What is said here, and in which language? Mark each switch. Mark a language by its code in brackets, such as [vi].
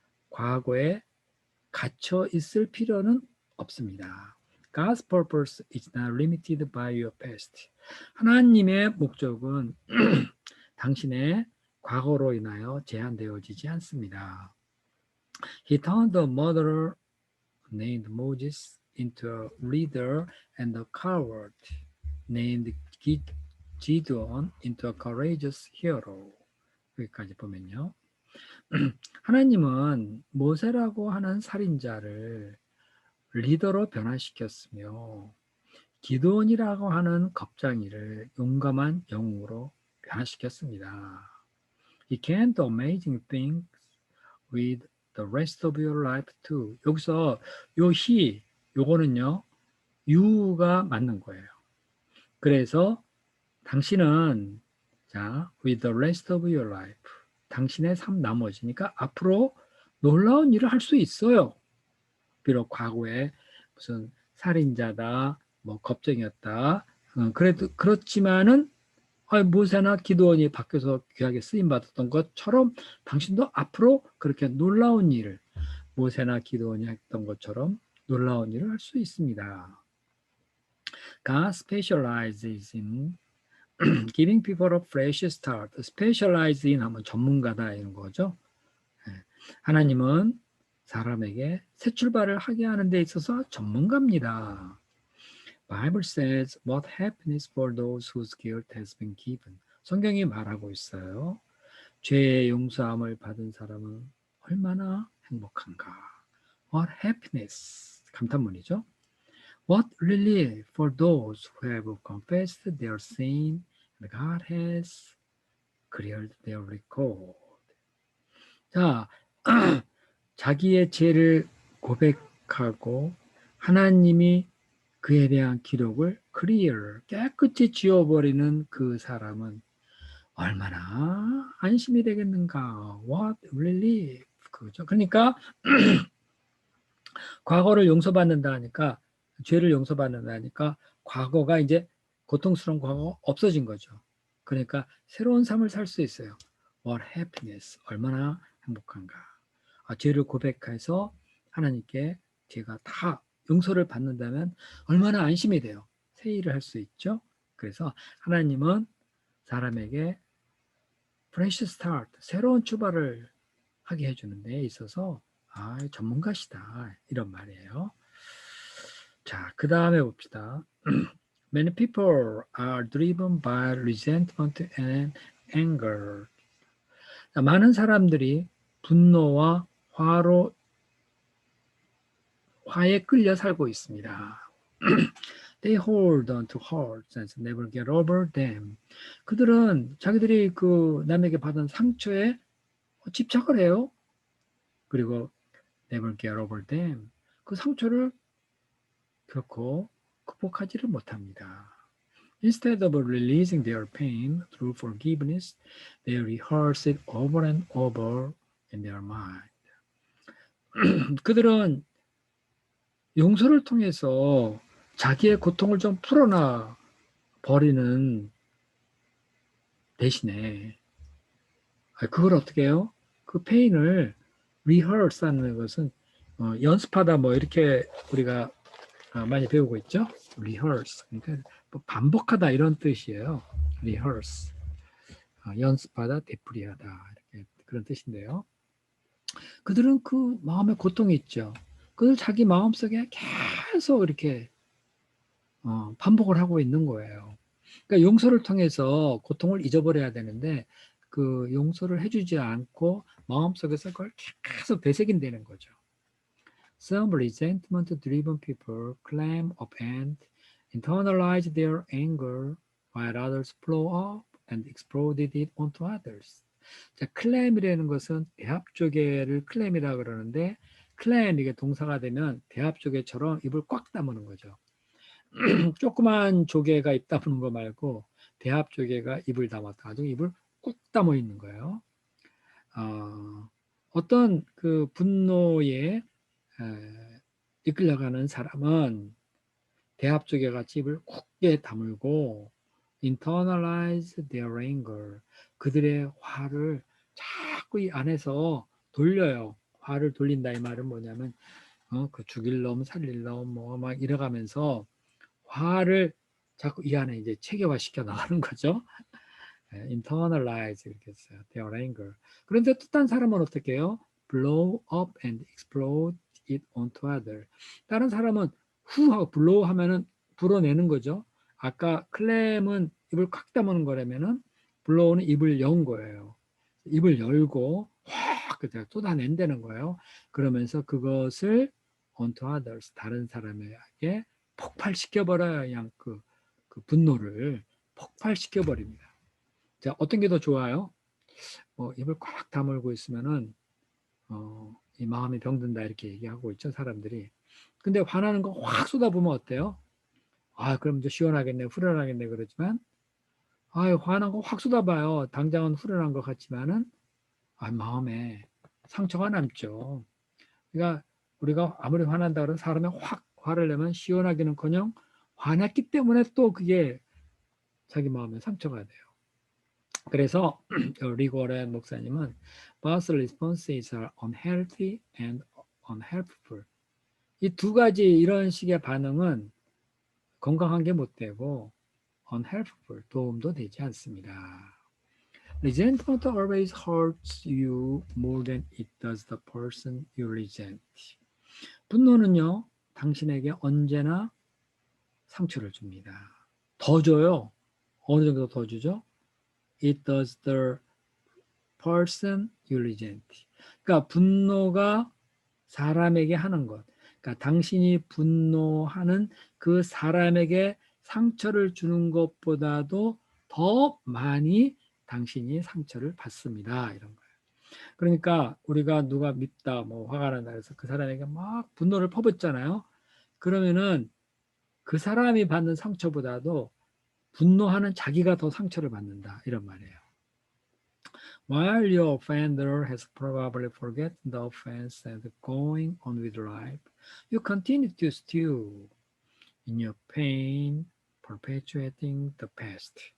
[ko] 과거에 갇혀 있을 필요는 없습니다. [en] God's purpose is not limited by your past. [ko] 하나님의 목적은 당신의 과거로 인하여 제한되어지지 않습니다. [en] He turned a murderer named Moses into a leader and a coward named Gideon into a courageous hero. [ko] 여기까지 보면요. 하나님은 모세라고 하는 살인자를 리더로 변화시켰으며 기드온이라고 하는 겁쟁이를 용감한 영웅으로 변화시켰습니다. [en] He can do amazing things with the rest of your life too. [ko] 여기서 요거는요, you가 맞는 거예요. 그래서 당신은 [en] with the rest of your life. [ko] 당신의 삶 나머지니까 앞으로 놀라운 일을 할 수 있어요. 비록 과거에 무슨 살인자다, 겁쟁이였다. 그렇지만은 모세나 기드온이 바뀌어서 귀하게 쓰임 받았던 것처럼 당신도 앞으로 그렇게 놀라운 일을 모세나 기드온이 했던 것처럼 놀라운 일을 할 수 있습니다. [en] God specializes in giving people a fresh start. specialize in [ko] 하면 전문가다 이런 거죠. 하나님은 사람에게 새 출발을 하게 하는 데 있어서 전문가입니다. [en] Bible says what happiness for those whose guilt has been given. [ko] 성경이 말하고 있어요. 죄의 용서함을 받은 사람은 얼마나 행복한가. [en] What happiness. [ko] 감탄문이죠. [en] What relief for those who have confessed their sin and God has cleared their record. [ko] 자, 자기의 죄를 고백하고 하나님이 그에 대한 기록을 깨끗이 지워버리는 그 사람은 얼마나 안심이 되겠는가. [en] What relief. [ko] 그거죠. 그러니까 과거를 용서받는다 하니까 죄를 용서받는다 하니까 과거가 이제 고통스러운 과거가 없어진 거죠. 그러니까 새로운 삶을 살 수 있어요. [en] What happiness. [ko] 얼마나 행복한가. 죄를 고백해서 하나님께 제가 다 용서를 받는다면 얼마나 안심이 돼요. 새 일을 할 수 있죠. 그래서 하나님은 사람에게 [en] fresh start, [ko] 새로운 출발을 하게 해주는 데 있어서 전문가시다 이런 말이에요. 자, 그 다음에 봅시다. [en] Many people are driven by resentment and anger. [ko] 많은 사람들이 분노와 화에 끌려 살고 있습니다. [en] They hold on to hurts and never get over them. [ko] 그들은 자기들이 그 남에게 받은 상처에 집착을 해요. 그리고 [en] never get over them. [ko] 그 상처를 결코 극복하지를 못합니다. [en] Instead of releasing their pain through forgiveness, they rehearse it over and over in their mind. [ko] 그들은 용서를 통해서 자기의 고통을 좀 풀어놔 버리는 대신에 그걸 어떻게 해요? 그 페인을 rehearse 하는 것은 연습하다 뭐 이렇게 우리가 많이 배우고 있죠. rehearse 그러니까 뭐 반복하다 이런 뜻이에요. rehearse 연습하다 되풀이하다 이렇게 그런 뜻인데요. 그들은 그 마음에 고통이 있죠. 그들 자기 마음속에 계속 이렇게 반복을 하고 있는 거예요. 그러니까 용서를 통해서 고통을 잊어버려야 되는데 그 용서를 해주지 않고 마음속에서 그걸 계속 되새긴다는 거죠. [en] Some resentment-driven people claim up and internalize their anger, while others blow up and explode it onto others. [ko] 자, 클램이라는 것은 대합조개를 클램이라 그러는데 클램 이게 동사가 되면 대합조개처럼 입을 꽉 다무는 거죠. 조그만 조개가 입 다무는 거 말고 대합조개가 입을 담아가지고 입을 꾹 다무 있는 거예요. 어떤 그 분노에 이끌려가는 사람은 대합조개 같이 입을 굳게 다물고 [en] internalize their anger [ko] 그들의 화를 자꾸 이 안에서 돌려요. 화를 돌린다 이 말은 뭐냐면 그 죽일 놈 살릴 놈 뭐 막 이래가면서 화를 자꾸 이 안에 이제 체계화 시켜 나가는 거죠. internalize 이렇게 했어요. [en] their anger. [ko] 그런데 또 딴 사람은 어떻게 해요? [en] blow up and explode it onto other. [ko] 다른 사람은 후 하고 blow 하면은 불어내는 거죠. 아까 클램은 입을 꽉 다무는 거라면은 blow는 입을 연 거예요. 입을 열고 확 그냥 쏟아낸다는 거예요. 그러면서 그것을 [en] onto others [ko] 다른 사람에게 폭발시켜 버려요. 그냥 그 분노를 폭발시켜 버립니다. 자, 어떤 게 더 좋아요? 입을 꽉 다물고 있으면은 이 마음이 병든다 이렇게 얘기하고 있죠 사람들이. 근데 화나는 거 확 쏟아부으면 어때요? 그럼 좀 시원하겠네 후련하겠네 그러지만 화난 거 확 쏟아봐요. 당장은 후련한 것 같지만은 마음에 상처가 남죠. 그러니까 우리가 아무리 화난다 그러면 사람이 확 화를 내면 시원하기는커녕 화났기 때문에 또 그게 자기 마음에 상처가 돼요. 그래서 리고렌 목사님은 [en] both responses are unhealthy and unhelpful. [ko] 이 두 가지 이런 식의 반응은 건강한 게 못 되고 unhelpful, 도움도 되지 않습니다. [en] Resentment always hurts you more than it does the person you resent. [ko] 분노는요, 당신에게 언제나 상처를 줍니다. 더 줘요. 어느 정도 더 주죠? [en] It does the person you resent. [ko] 그러니까 분노가 사람에게 하는 것. 그러니까 당신이 분노하는 그 사람에게 상처를 주는 것보다도 더 많이 당신이 상처를 받습니다. 이런 거예요. 그러니까 우리가 누가 밉다, 뭐 화가 난다 해서 그 사람에게 막 분노를 퍼붓잖아요. 그러면은 그 사람이 받는 상처보다도 분노하는 자기가 더 상처를 받는다. 이런 말이에요. [en] While your offender has probably forgotten the offense and going on with life, you continue to stew in your pain, perpetuating the past.